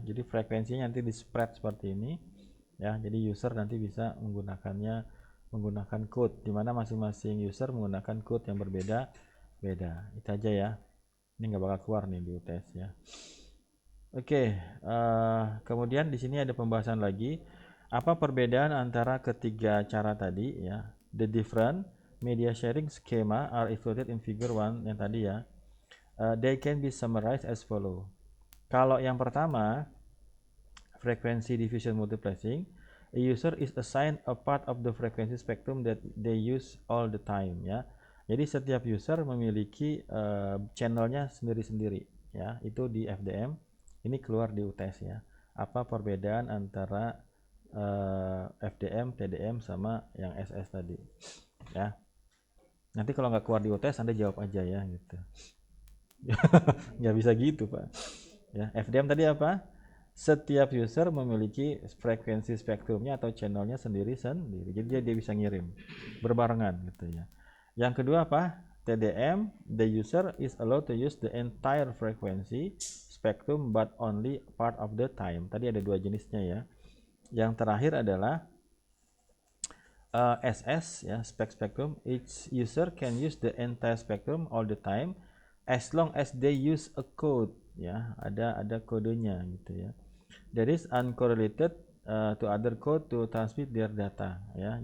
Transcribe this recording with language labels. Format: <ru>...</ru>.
<id>Jadi frekuensinya nanti di spread seperti ini ya. Jadi user nanti bisa menggunakan code di mana masing-masing user menggunakan code yang berbeda. Itu aja ya. Ini nggak bakal keluar nih di UTS ya. Oke, kemudian di sini ada pembahasan lagi. Apa perbedaan antara ketiga cara tadi ya?</id> <en>The different media sharing schema are included in figure 1</en> <id>yang tadi ya.</id> <en>They can be summarized as follow.</en> <id>Kalau yang pertama,</id> <en>frequency division multiplexing, a user is assigned a part of the frequency spectrum that they use all the time ya.</en> <id>Jadi setiap user memiliki channelnya sendiri-sendiri ya. Itu di FDM. Ini keluar di UTS ya. Apa perbedaan antara FDM, TDM sama yang SS tadi ya. Nanti kalau nggak keluar di UTS Anda jawab aja ya gitu. Nggak bisa gitu Pak ya. FDM tadi apa? Setiap user memiliki frekuensi spektrumnya atau channelnya sendiri-sendiri, jadi dia bisa ngirim berbarengan gitu ya. Yang kedua apa?</id> <en>TDM, the user is allowed to use the entire frequency spectrum but only part of the time.</en> <id>Tadi ada dua jenisnya ya. Yang terakhir adalah SS ya, spectrum.</id> <en>Each user can use the entire spectrum all the time as long as they use a code ya.</en> <id>Ada kodenya gitu ya.</id> <en>That is uncorrelated to other code to transmit their data ya.</en>